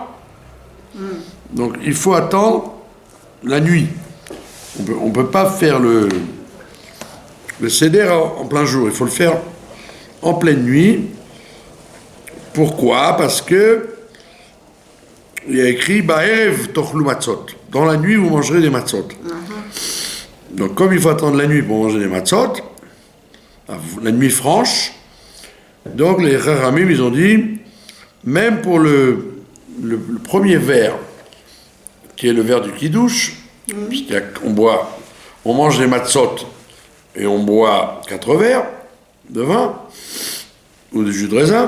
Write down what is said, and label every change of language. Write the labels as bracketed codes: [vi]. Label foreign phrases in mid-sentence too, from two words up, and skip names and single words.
[fr] Donc il faut attendre la nuit. On peut pas faire le Seder en plein jour, il faut le faire en pleine nuit. Pourquoi? Parce que il y a écrit [he] בערב תאכלו מצות. [fr] Dans la nuit, vous mangerez des matzot. Donc, comme il faut attendre la nuit pour manger des matzot, la nuit franche, donc les Chachamim, ils ont dit, même pour le premier verre, qui est le verre du Kiddush, on mange des matzot et on boit 4 verres de vin ou de jus de raisin.